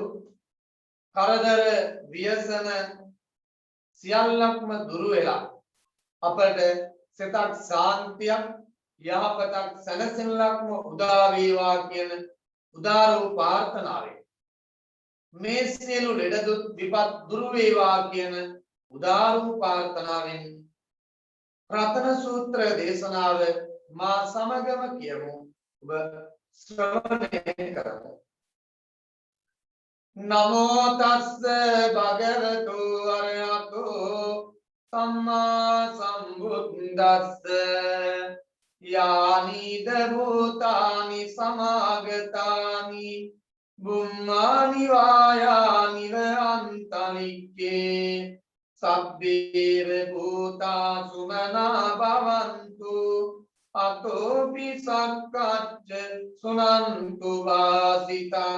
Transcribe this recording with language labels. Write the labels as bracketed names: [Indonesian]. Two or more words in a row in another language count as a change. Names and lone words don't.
[Sinhala] කරදර ව්‍යසන සියල්ලක්ම දුරු වෙලා අපට සිතක් ශාන්තියක් යහපතක් සැනසෙල්ලක්ම උදා වේවා කියන උදාර වූ ප්‍රාර්ථනාවෙන් මේ සියලු ලෙඩ දුක් විපත් දුරු වේවා කියන උදාර වූ ප්‍රාර්ථනාවෙන් රතන සූත්‍ර දේශනාව මා සමගම කියමු. ඔබ ශ්‍රවණය කරමු. [Pali] නමෝ තස්ස භගවතු අරහතෝ සම්මා සම්බුද්දස්ස යානිද භූතානි සමාගතානි බුම්මානි වායානි අන්තරික්කේ සබ්බේර භූතා සුමනා භවන්තු අතෝපි සක්කච්ඡ සුනන්තු වාසිතං